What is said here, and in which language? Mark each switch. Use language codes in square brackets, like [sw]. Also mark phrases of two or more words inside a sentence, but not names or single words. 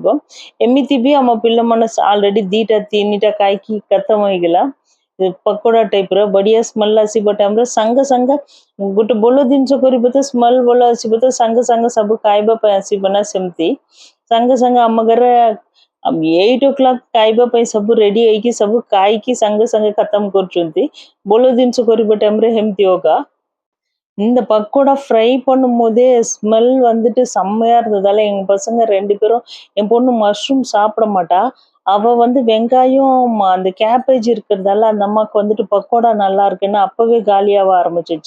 [or] ଏମିତି ବି ଆମ ପିଲାମାନେ ଅଲରେଡ଼ି 2-3ଟା ଖାଇକି ଖତମ ହେଇଗଲା ପକୋଡ଼ା ଟାଇପ୍ର, ବଢ଼ିଆ ସ୍ମେଲ୍ ଆସିବା ଟାଇମ୍ରେ ସାଙ୍ଗେ ସାଙ୍ଗେ ଗୋଟେ ଭଲ ଜିନିଷ କରିବ ତ ସ୍ମେଲ୍ ଭଲ ଆସିବ ତ ସାଙ୍ଗେ ସାଙ୍ଗେ ସବୁ ଖାଇବା ପାଇଁ ଆସିବ ନା, ସେମିତି ସାଙ୍ଗେ ସାଙ୍ଗେ ଆମ ଘରେ 8 o'clock ଖାଇବା ପାଇଁ ସବୁ ରେଡ଼ି ହେଇକି ସବୁ ଖାଇକି ସାଙ୍ଗେ ସାଙ୍ଗେ ଖତମ କରୁଛନ୍ତି। ଭଲ ଜିନିଷ କରିବା ଟାଇମ୍ରେ ଏମିତି ହୋଗା। [ta] இந்த பக்கோடா ஃப்ரை பண்ணும் போதே ஸ்மெல் வந்துட்டு செம்மையா இருந்ததால எங்க பசங்க 2 பேரும், என் பொண்ணு மஷ்ரூம் சாப்பிட மாட்டா, அவ வந்து வெங்காயம் அந்த கேபேஜ் இருக்கிறதால அந்த அம்மாவுக்கு வந்துட்டு பக்கோடா நல்லா இருக்குன்னு அப்பவே காலியாக ஆரம்பிச்சிச்சு।